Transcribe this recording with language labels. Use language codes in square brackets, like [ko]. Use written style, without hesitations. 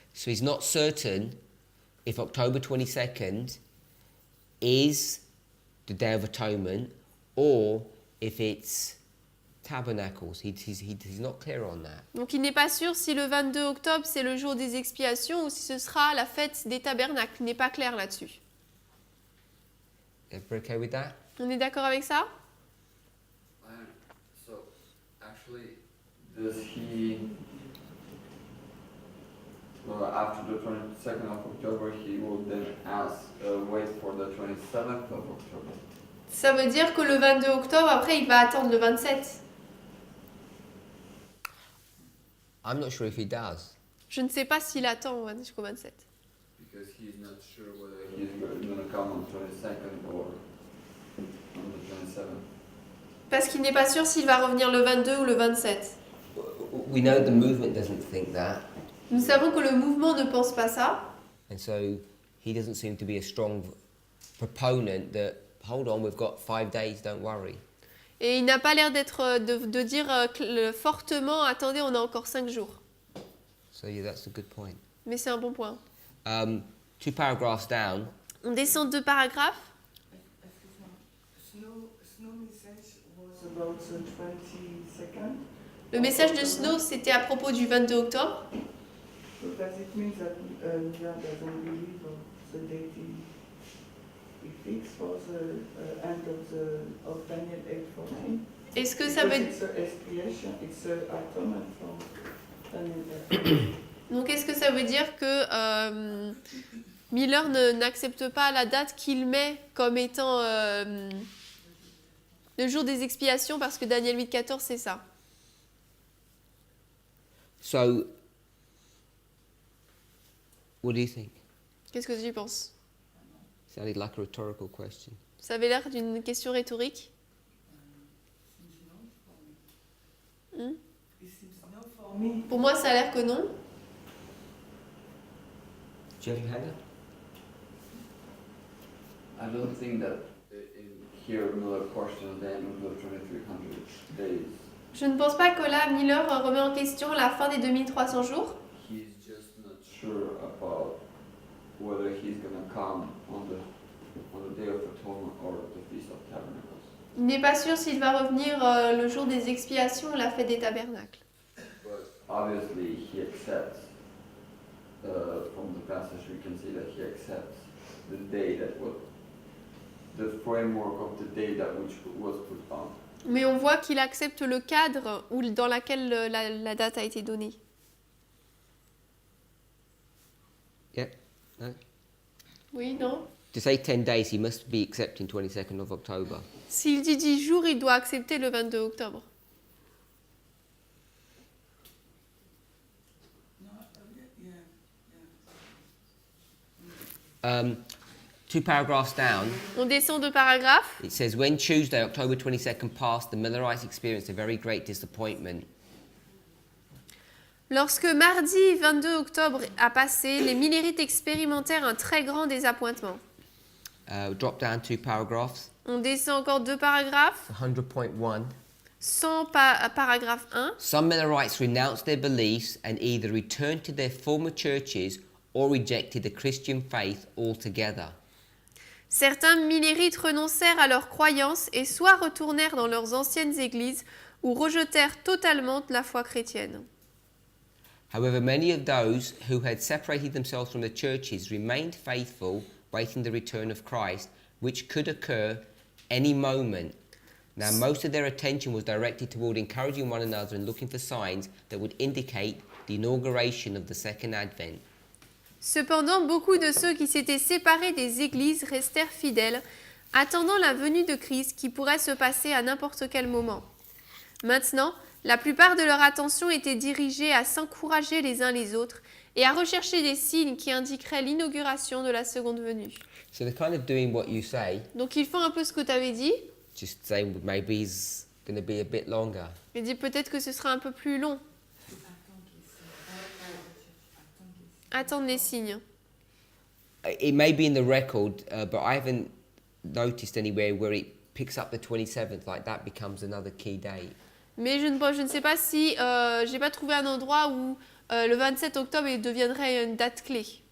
[en] So he's not certain if October 22nd is the Day of Atonement or if it's Tabernacles. He's not clear on that. [fr] Donc il n'est pas sûr si le 22 octobre c'est le jour des expiations ou si ce sera la fête des tabernacles. Il n'est pas clair là-dessus. [en] Everybody okay with that? [fr] On est d'accord avec ça? [en] So, actually, does he, after the 22nd of October, he will then wait for the 27th of October? [fr] Ça veut dire que le 22 octobre, après, il va attendre le 27. [en] I'm not sure if he does. [fr] Je ne sais pas s'il attend jusqu'au 27. [en] Because he's not sure whether he's going to come on 22nd or on the 27th. [fr] Parce qu'il n'est pas sûr s'il va revenir le 22 ou le 27. [en] We know the movement doesn't think that, [fr] Nous savons que le mouvement ne pense pas ça. [en] and so he doesn't seem to be a strong proponent that, hold on, we've got 5 days, don't worry. [fr] Et il n'a pas l'air d'être de dire fortement, attendez, on a encore 5 jours. [en] So yeah, that's a good point. [fr] Mais c'est un bon point. [en] 2 paragraphs down, [fr] On descend 2 paragraphes. [en] Snow message was about the 22nd. [fr] Le message de Snow, c'était à propos du 22 octobre. [en] So does it mean that Mia doesn't believe the date he fixed for the end of Daniel 8:14? [fr] Est-ce que ça veut [en] It's a expiation, it's a atonement from Daniel 8:14. [fr] Donc est-ce que ça veut dire que Miller n'accepte pas la date qu'il met comme étant le jour des expiations parce que Daniel 8,14 c'est ça? [en] so what do you think? [fr] Qu'est-ce que tu penses? [en] Sounded like a rhetorical question. [fr] Ça avait l'air d'une question rhétorique. Hmm? [en] It seems no for me. [fr] Pour moi ça a l'air que non. [en] Do you have Hannah? I don't think that in here Miller questions the end of the 2300 days. [fr] Je ne pense pas que là Miller remet en question la fin des 2300 jours. [en] He's just not sure about whether he's gonna come on the Day of Atonement or the Feast of Tabernacles. [fr] Il n'est pas sûr s'il va revenir le jour des expiations, la fête des tabernacles. [en] But obviously he accepts, from the passage we can see that he accepts the day that was, the framework of the day that which was put on. [fr] Mais on voit qu'il accepte le cadre dans lequel la date a été donnée. [en] Yeah? No? [fr] Oui, non? [en] To say 10 days, he must be accepting 22nd of October. [fr] S'il dit 10 jours, il doit accepter le 22 octobre. [en] Two paragraphs down, [fr] On descend de paragraphe. [en] it says, when Tuesday, October 22nd passed, the Millerites experienced a very great disappointment. [fr] Lorsque mardi 22 octobre a passé, les Millérites expérimentèrent un très grand désappointement. [en] Drop down 2 paragraphs, [fr] On descend encore 2 paragraphes. [en] 100.1. [fr] 100 paragraphe 1. [en] Some Millerites renounced their beliefs and either returned to their former churches or rejected the Christian faith altogether. [fr] Certains Millérites renoncèrent à leurs croyances et soit retournèrent dans leurs anciennes églises ou rejetèrent totalement la foi chrétienne. [en] However, many of those who had separated themselves from the churches remained faithful, waiting the return of Christ, which could occur any moment. Now, most of their attention was directed toward encouraging one another and looking for signs that would indicate the inauguration of the second advent. [fr] Cependant, beaucoup de ceux qui s'étaient séparés des églises restèrent fidèles, attendant la venue de Christ qui pourrait se passer à n'importe quel moment. Maintenant, la plupart de leur attention était dirigée à s'encourager les uns les autres et à rechercher des signes qui indiqueraient l'inauguration de la seconde venue. [en] So they're kind of doing what you say, [fr] Donc ils font un peu ce que tu avais dit. [en] just saying maybe he's going to be a bit longer. [fr] Il dit peut-être que ce sera un peu plus long. Attendre les signes. [en] It may be in the record, but I haven't noticed anywhere where it picks up the 27th, like that becomes another key date. [fr] Mais je ne sais pas si j'ai pas trouvé un endroit où le 27 octobre il deviendrait une date clé.